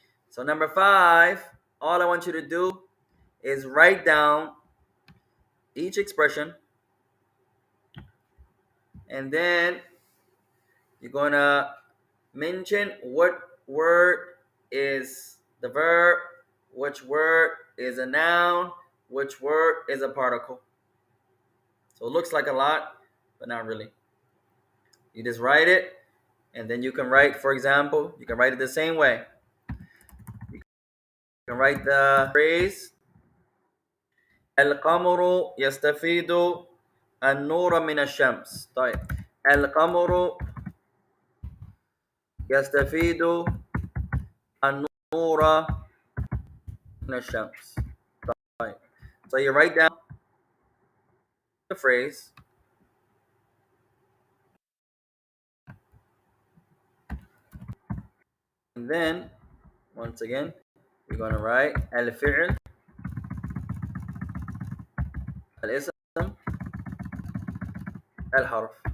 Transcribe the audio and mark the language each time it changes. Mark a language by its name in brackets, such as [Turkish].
[English] So number 5, all I want you to do is write down each expression, and then you're going to mention what word is the verb, which word is a noun, which word is a particle. So it looks like a lot, but not really. You just write it, and then you can write, for example, you can write it the same way. You can write the phrase [Arabic] القمر يستفيد النور من الشمس. طيب. القمر يستفيد النور من الشمس. طيب. [English] So you write down the phrase, and then once again you're going to write [Arabic] الفعل الاسم الحرف.